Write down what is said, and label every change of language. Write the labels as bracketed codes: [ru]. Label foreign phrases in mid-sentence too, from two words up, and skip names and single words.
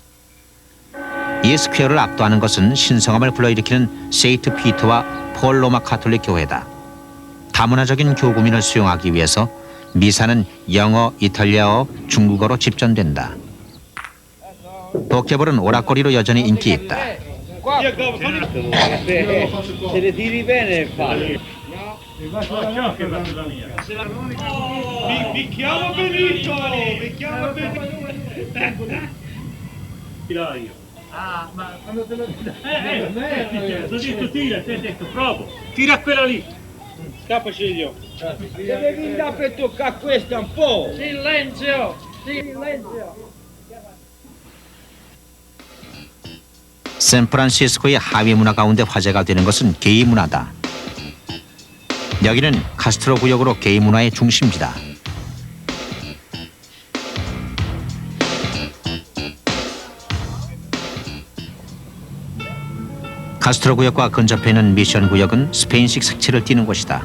[ko] 이 스퀘어를 압도하는 것은 신성함을 불러일으키는 세인트 피터와 폴 로마 카톨릭 교회다. 다문화적인 교구민을 수용하기 위해서 미사는 영어, 이탈리아어, 중국어로 집전된다. 도깨볼은 오락거리로 여전히 인기 있다. [it] Mi chiamo Benito! Mi chiamo Benito! Tira io. Ah, ma quando te lo ti ho detto tira, ti ho detto provo. Tira quella lì. Scappa Silvio. Devi andare per toccare questa un po'. Silenzio! Silenzio! [ko] 샌프란시스코의 하위 문화 가운데 화제가 되는 것은 게이 문화다. 여기는 카스트로 구역으로 게이 문화의 중심지다. 카스트로 구역과 근접해 있는 미션 구역은 스페인식 색채를 띠는 곳이다.